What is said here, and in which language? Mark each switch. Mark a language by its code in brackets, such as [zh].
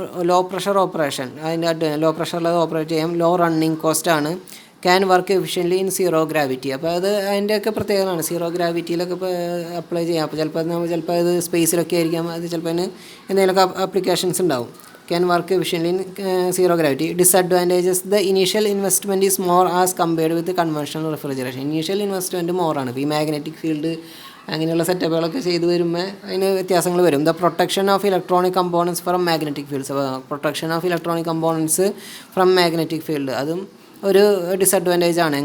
[ml] Low pressure operation, അതിൻ്റെ law പ്രഷറിൽ operate ചെയ്യാം. Law running cost ആണ്. [en] Can work efficiently in zero gravity. [ml] അപ്പോൾ അത് അതിൻ്റെയൊക്കെ പ്രത്യേകതയാണ്. സീറോ ഗ്രാവിറ്റിയിലൊക്കെ ഇപ്പോൾ അപ്ലൈ ചെയ്യാം. അപ്പോൾ ചിലപ്പോൾ അത് സ്പേസിലൊക്കെ ആയിരിക്കാം, അത് ചിലപ്പോൾ അതിന് എന്തെങ്കിലുമൊക്കെ ആപ്ലിക്കേഷൻസ് ഉണ്ടാവും. [en] Can work efficiently in zero gravity. Disadvantages: the initial investment is more as compared with the conventional refrigeration. Initial investment more ആണ്. [ml] ഇപ്പോൾ ഈ മാഗ്നറ്റിക് ഫീൽഡ് അങ്ങനെയുള്ള സെറ്റപ്പുകളൊക്കെ ചെയ്തു വരുമ്പോൾ അതിന് വ്യത്യാസങ്ങൾ വരും. [en] The protection of electronic components from magnetic fields. അപ്പോൾ protection of electronic components from magnetic field [ml] അതും ഒരു ഡിസഡ്വാൻറ്റേജ് ആണ്.